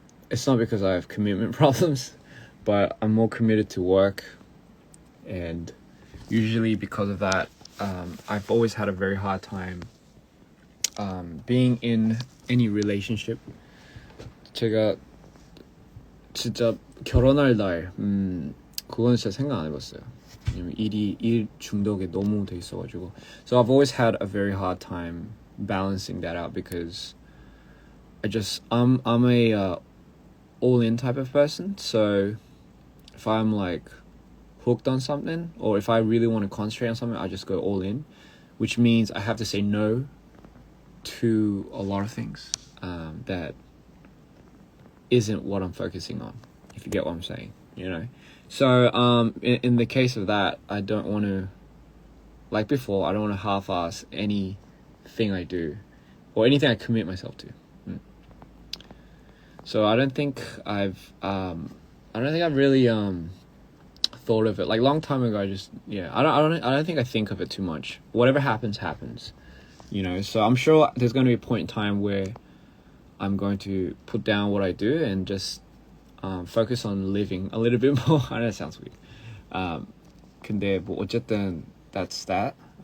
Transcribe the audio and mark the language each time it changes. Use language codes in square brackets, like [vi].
[en] It's not because I have commitment problems, but I'm more committed to work, and usually because of that, I've always had a very hard time being in any relationship. [ko] 제가 진짜 결혼할 날 그건 진짜 생각 안 해봤어요. 왜냐면 일 중독에 너무 돼 있어가지고. [en] So I've always had a very hard time balancing that out because I'm a all-in type of person. So if I'm like hooked on something, or if I really want to concentrate on something, I just go all in, which means I have to say no to a lot of things that isn't what I'm focusing on, if you get what I'm saying, you know. So in the case of that, I don't want to, like before, I don't want to half-ass anything I do or anything I commit myself to. So I don't think I've really thought of it. Like long time ago, I don't think I think of it too much. Whatever happens, you know. So I'm sure there's going to be a point in time where I'm going to put down what I do and just focus on living a little bit more. I know it sounds weird. [ko] 근데 뭐 어쨌든 [en] that's that.